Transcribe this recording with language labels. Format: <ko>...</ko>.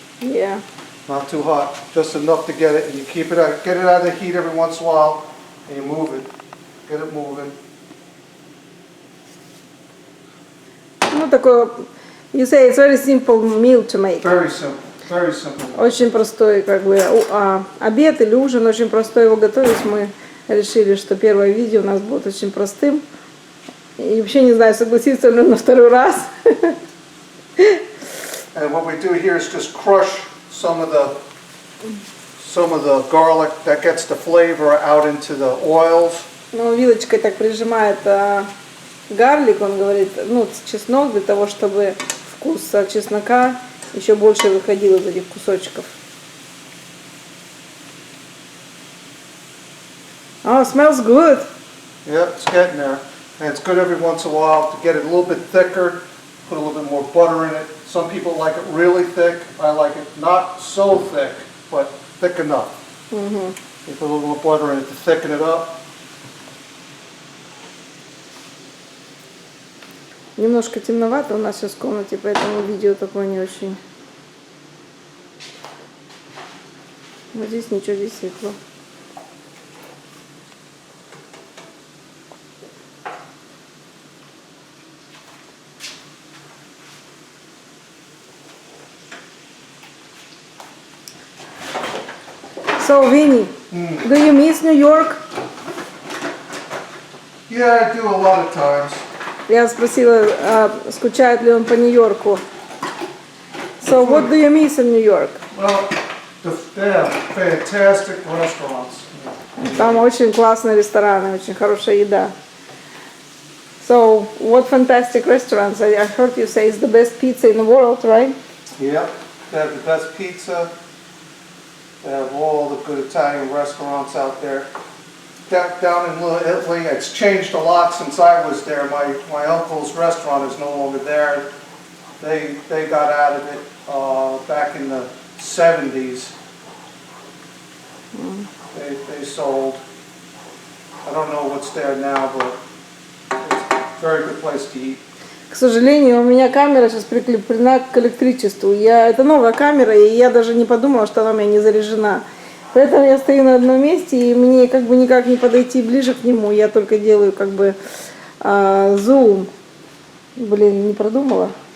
<en>Yeah. Not too hot, just enough to get it, and you keep it out, get it out of the heat every once in a while, and you move it, get it moving.</en> <ru>Ну, такое,</ru> <en>you say it's very simple meal to make. Very simple, very simple.</en> <ru>Очень простой, как бы, обед или ужин, очень простой его готовить. Мы решили, что первое видео у нас будет очень простым. И вообще не знаю, согласиться ли на второй раз.</ru> <en>And what we do here is just crush some of the garlic that gets the flavor out into the oils.</en> <ru>Ну, вилочкой так прижимает гарлик, он говорит, ну, чеснок, для того, чтобы вкус чеснока еще больше выходил из этих кусочков.</ru> <en>Oh, smells good. Yeah, it's getting there. And it's good every once in a while to get it a little bit thicker, put a little bit more butter in it. Some people like it really thick. I like it not so thick, but thick enough. You put a little more butter in it to thicken it up.</en> <ru>Немножко темновато у нас сейчас в комнате, поэтому видео такое не очень. Вот здесь ничего, здесь светло.</ru> <en>So, Vinny, do you miss New York? Yeah, I do a lot of times.</en> <ru>Я спросила, скучает ли он по Нью-Йорку.</ru> <en>So, what do you miss in New York? Well, they have fantastic restaurants.</en> <ru>Там очень классные рестораны, очень хорошая еда.</ru> <en>So, what fantastic restaurants? I heard you say it's the best pizza in the world, right? Yeah. They have the best pizza. They have all the good Italian restaurants out there. Down in Little Italy, it's changed a lot since I was there. My uncle's restaurant is no longer there. They got out of it back in the 70s. They sold. I don't know what's there now, but it's a very good place to eat.</en> <ru>К сожалению, у меня камера сейчас прикреплена к электричеству. Это новая камера, и я даже не подумала, что она у меня не заряжена. Поэтому я стою на одном месте, и мне как бы никак не подойти ближе к нему. Я только делаю как бы зум. Блин, не продумала.</ru>